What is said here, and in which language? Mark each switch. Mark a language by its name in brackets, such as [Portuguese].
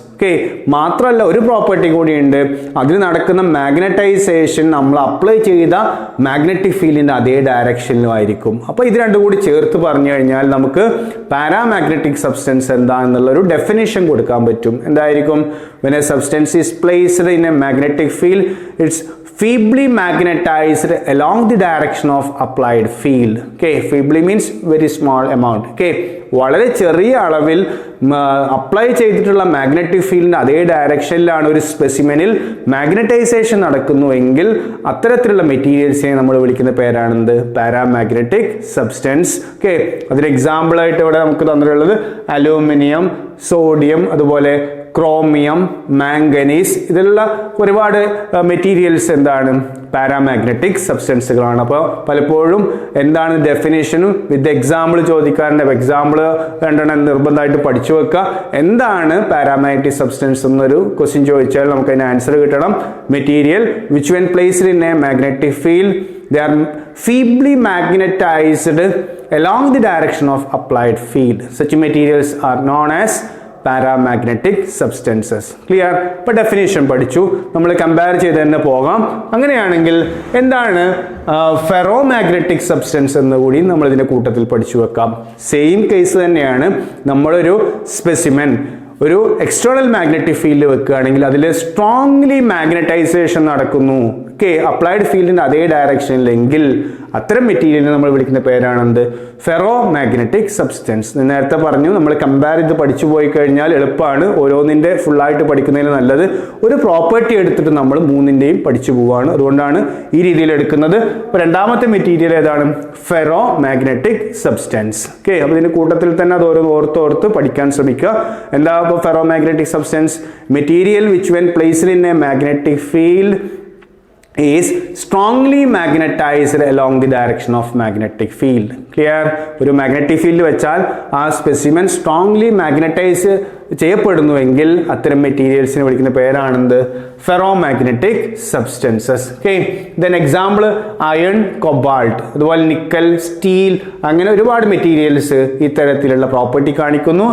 [Malayalam] Okay, മാത്രമല്ല ഒരു property കൂടിയുണ്ട്. അതിൽ നടക്കുന്ന മാഗ്നറ്റൈസേഷൻ നമ്മൾ അപ്ലൈ ചെയ്ത മാഗ്നറ്റിക് ഫീൽഡിൻ്റെ അതേ ഡയറക്ഷനിലുമായിരിക്കും. അപ്പോൾ ഇത് രണ്ടും കൂടി ചേർത്ത് പറഞ്ഞു കഴിഞ്ഞാൽ നമുക്ക് പാരാമാഗ്നറ്റിക് സബ്സ്റ്റൻസ് എന്താണെന്നുള്ളൊരു ഡെഫിനേഷൻ കൊടുക്കാൻ പറ്റും. എന്തായിരിക്കും? [English] when a substance is placed in a magnetic field, it's feebly magnetized along the direction of applied field. Okay, feebly means very small amount. [Malayalam] Okay, വളരെ ചെറിയ അളവിൽ അപ്ലൈ ചെയ്തിട്ടുള്ള മാഗ്നറ്റിക് ഫീൽഡിൻ്റെ അതേ ഡയറക്ഷനിലാണ് ഒരു സ്പെസിമെനിൽ മാഗ്നറ്റൈസേഷൻ നടക്കുന്നുവെങ്കിൽ അത്തരത്തിലുള്ള മെറ്റീരിയൽസിനെ നമ്മൾ വിളിക്കുന്ന പേരാണെന്ത്? Paramagnetic substance. ഓക്കെ, അതിന് എക്സാമ്പിളായിട്ട് ഇവിടെ നമുക്ക് തന്നിട്ടുള്ളത് അലൂമിനിയം, സോഡിയം, അതുപോലെ ക്രോമിയം, മാംഗനീസ്, ഇതിലുള്ള ഒരുപാട് മെറ്റീരിയൽസ് എന്താണ്? പാരാമാഗ്നറ്റിക് സബ്സ്റ്റൻസുകളാണ്. അപ്പോൾ പലപ്പോഴും എന്താണ് ഡെഫിനേഷനും വിത്ത് എക്സാമ്പിൾ ചോദിക്കാറുണ്ട്. എക്സാമ്പിൾ രണ്ടെണ്ണം നിർബന്ധമായിട്ട് പഠിച്ചു വെക്കുക. എന്താണ് പാരാമാഗ്നറ്റിക് സബ്സ്റ്റൻസ് എന്നൊരു ക്വസ്റ്റ്യൻ ചോദിച്ചാൽ നമുക്ക് അതിന് ആൻസർ കിട്ടണം. [English] Material which when placed in a magnetic field they are feebly magnetized along the direction of applied field. Such materials are known as paramagnetic substances. Clear? [Malayalam] ഇപ്പോൾ ഡെഫിനേഷൻ പഠിച്ചു, നമ്മൾ compare ചെയ്ത് തന്നെ പോകാം. അങ്ങനെയാണെങ്കിൽ എന്താണ് ഫെറോ മാഗ്നറ്റിക് സബ്സ്റ്റൻസ് എന്ന് കൂടി നമ്മൾ ഇതിൻ്റെ കൂട്ടത്തിൽ പഠിച്ചു വെക്കാം. സെയിം കേസ് തന്നെയാണ്. നമ്മളൊരു സ്പെസിമെൻ ഒരു എക്സ്റ്റേണൽ മാഗ്നറ്റിക് ഫീൽഡ് വെക്കുകയാണെങ്കിൽ അതിൽ സ്ട്രോങ്ലി മാഗ്നറ്റൈസേഷൻ നടക്കുന്നു, ഓക്കെ, അപ്ലൈഡ് ഫീൽഡിൻ്റെ അതേ ഡയറക്ഷനിലെങ്കിൽ അത്തരം മെറ്റീരിയലിനെ നമ്മൾ വിളിക്കുന്ന പേരാണെന്ത്? Ferro magnetic substance. നേരത്തെ പറഞ്ഞു, നമ്മൾ കമ്പയർ ചെയ്ത് പഠിച്ചു പോയി കഴിഞ്ഞാൽ എളുപ്പമാണ്. ഓരോന്നിൻ്റെ ഫുള്ളായിട്ട് പഠിക്കുന്നതിന് നല്ലത് ഒരു പ്രോപ്പർട്ടി എടുത്തിട്ട് നമ്മൾ മൂന്നിൻ്റെയും പഠിച്ചു പോവുകയാണ്. അതുകൊണ്ടാണ് ഈ രീതിയിൽ എടുക്കുന്നത്. അപ്പോൾ രണ്ടാമത്തെ മെറ്റീരിയൽ ഏതാണ്? Ferro magnetic substance. ഓക്കെ, അപ്പോൾ ഇതിൻ്റെ കൂട്ടത്തിൽ തന്നെ അത് ഓർത്തോർത്ത് പഠിക്കാൻ ശ്രമിക്കുക. എന്താ അപ്പോൾ ferro magnetic substance? [English] Material which when placed in a magnetic field is strongly magnetized along the direction of magnetic field. Clear? [Malayalam] ഒരു മാഗ്നറ്റിക് ഫീൽഡ് വെച്ചാൽ ആ സ്പെസിമെൻ സ്ട്രോങ്ലി മാഗ്നറ്റൈസ് ചെയ്യപ്പെടുന്നുവെങ്കിൽ അത്തരം മെറ്റീരിയൽസിനെ വിളിക്കുന്ന പേരാണെന്ത്? Ferro magnetic substances. Okay, then example iron, cobalt, അതുപോലെ nickel, steel, അങ്ങനെ ഒരുപാട് materials ഇത്തരത്തിലുള്ള property കാണിക്കുന്നു.